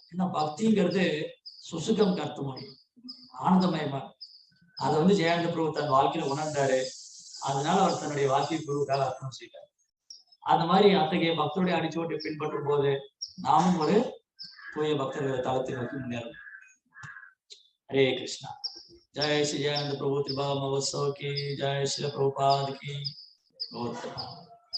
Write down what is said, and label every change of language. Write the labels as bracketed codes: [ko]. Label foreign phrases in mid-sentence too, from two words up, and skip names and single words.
[ta] ஏன்னா பக்திங்கிறது சுசுகம் கருத்து மொழி, ஆனந்தமயமா. அதை வந்து ஜெயானந்த பிரபு தன் வாழ்க்கையில உணர்ந்தாரு. அதனால அவர் தன்னுடைய வாழ்க்கை குருவுக்காக அர்ப்பணம் செய்தார். அந்த மாதிரி அத்தகைய பக்தருடைய அடிச்சோட்டை பின்பற்றும் போது நாமும் ஒரு தூய பக்தர்கள் தளத்தை நோக்கி முன்னேறணும். [sa] हरे कृष्णा। [hi] जय श्री जयानंद प्रभु त्रिभाव महोत्सव की जय, श्री प्रभुपाद की।